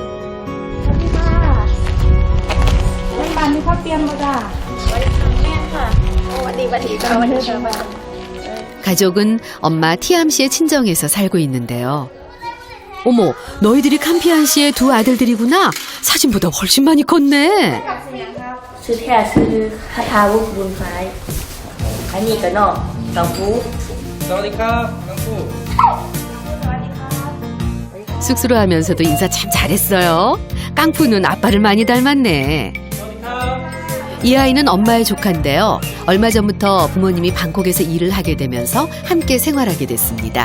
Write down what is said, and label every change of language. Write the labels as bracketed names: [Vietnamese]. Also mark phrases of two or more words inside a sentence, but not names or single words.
[Korean] 가족은 엄마 티암 씨의 친정에서 살고 있는데요. 어머, 너희들이 캄피안 씨의 두 아들들이구나. 사진보다 훨씬 많이 컸네. [Thai] ชื่อแท้ชื่อคาทาวุฒิบุญฟ้ายอันนี้ก็น้องน้องฟู สวัสดีครับ 강푸 [Korean] 쑥스러워하면서도 인사 참 잘했어요. 깡푸는 아빠를 많이 닮았네. 이 아이는 엄마의 조카인데요. 얼마 전부터 부모님이 방콕에서 일을 하게 되면서 함께 생활하게 됐습니다.